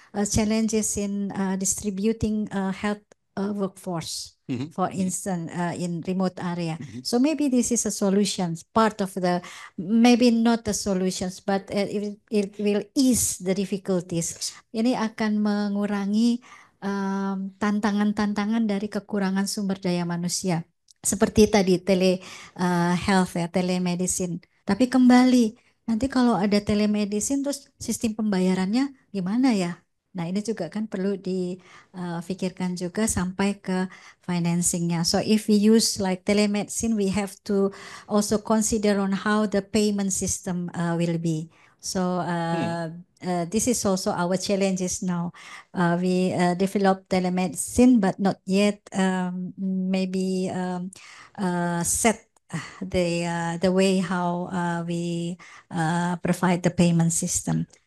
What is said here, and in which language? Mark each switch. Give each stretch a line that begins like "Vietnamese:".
English: challenges in distributing health workforce. For instance, in remote area. So maybe this is a solution, part of the, maybe not the solutions, but it will ease the difficulties.
Indonesian: Ini akan mengurangi tantangan-tantangan dari kekurangan sumber daya manusia. Seperti tadi health ya, telemedicine. Tapi kembali, nanti kalau ada telemedicine terus sistem pembayarannya gimana ya? Nah ini juga kan perlu difikirkan juga sampai ke financingnya.
English: So if we use like telemedicine, we have to also consider on how the payment system will be. So this is also our challenges now. We developed telemedicine, but not yet maybe set the way how we provide the payment system.